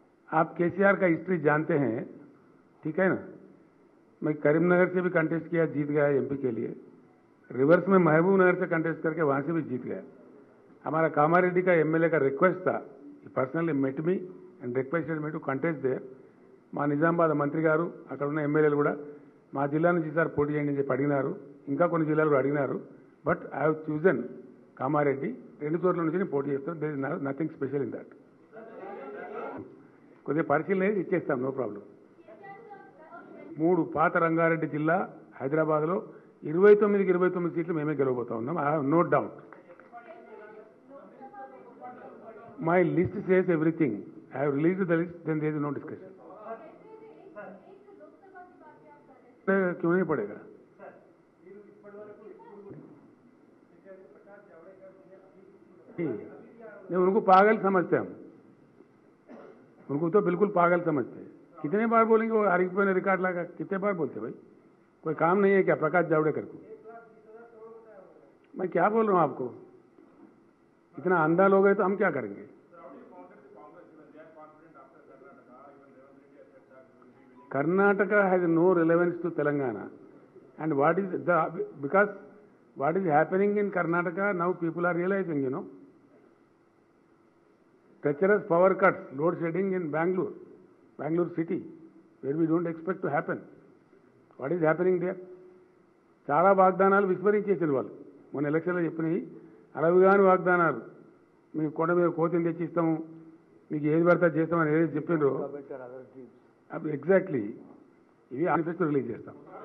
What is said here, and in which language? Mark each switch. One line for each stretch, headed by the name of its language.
Hindi: आप केसीआर का हिस्ट्री जानते हैं, ठीक है ना. मैं करीमनगर से भी कंटेस्ट किया, जीत गया एमपी के लिए. रिवर्स में महबूब नगर से कंटेस्ट करके वहां से भी जीत गया. हमारा कामारेड्डी का एमएलए का रिक्वेस्ट था,
English: Personally met me and requested me to contest there.
Telugu: మా నిజామాబాద్ మంత్రి గారు అక్కడ ఉన్న ఎమ్మెల్యేలు కూడా మా జిల్లా నుంచి సార్ పోటీ చేయండి అని చెప్పి అడిగినారు. ఇంకా కొన్ని జిల్లాలు కూడా అడిగినారు.
English: but I have chosen
Telugu: Kamareddy. 2 చోట్ల నుంచి నేను పోటీ చేస్తాను.
English: There is nothing special in that.
Telugu: కొద్దిగా పరిశీలన ఇచ్చేస్తాం, నో ప్రాబ్లం. 3 పాత రంగారెడ్డి జిల్లా హైదరాబాద్లో 29 సీట్లు మేమే గెలవబోతా ఉన్నాం.
English: I have no doubt. My list says everything. I have released the list, then there is no discussion.
Hindi: क्यों नहीं पड़ेगा? नहीं, उनको पागल समझते हम. उनको तो बिल्कुल पागल समझते हैं. कितने बार बोलेंगे वो? आरिफ ने रिकॉर्ड लगा, कितने बार बोलते भाई? कोई काम नहीं है क्या प्रकाश जावड़ेकर को? मैं क्या बोल रहा हूँ आपको? इतना अंधा लोग है तो हम क्या करेंगे?
English: Karnataka has no relevance to Telangana, and because what is happening in Karnataka now, people are realizing, treacherous power cuts, load shedding in Bangalore city, where we don't expect to happen. What is happening there?
Telugu: చాలా వాగ్దానాలు విస్మరించేసిన వాళ్ళు మొన్న ఎలక్షన్లో చెప్పినాయి. అలవిగాని వాగ్దానాలు. మీకు కొండ మీద కోతిని తెచ్చిస్తాము, మీకు ఏది పడితే చేస్తామని ఏదైతే చెప్పిండ్రో ఎగ్జాక్ట్లీ ఇవి మేనిఫెస్టో రిలీజ్ చేస్తాం.